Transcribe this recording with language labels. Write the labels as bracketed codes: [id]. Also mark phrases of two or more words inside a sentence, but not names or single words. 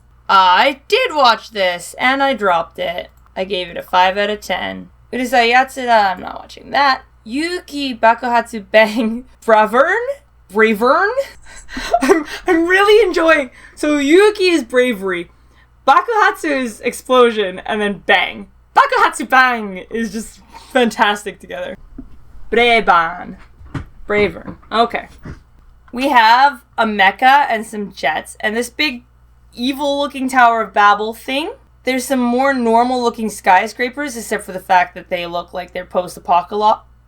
[en] I did watch this, and I dropped it. I gave it a 5 out of 10. Urusai Yatsura, I'm not watching that. Yuki Bakuhatsu Bang Bravern? I'm really enjoying. So Yuki is bravery. Bakuhatsu is explosion, and then bang. Bakuhatsu bang is just fantastic together. Bravern. Okay. We have a mecha and some jets, and this big evil-looking Tower of Babel thing. There's some more normal-looking skyscrapers, except for the fact that they look like they're post-apocalyptic.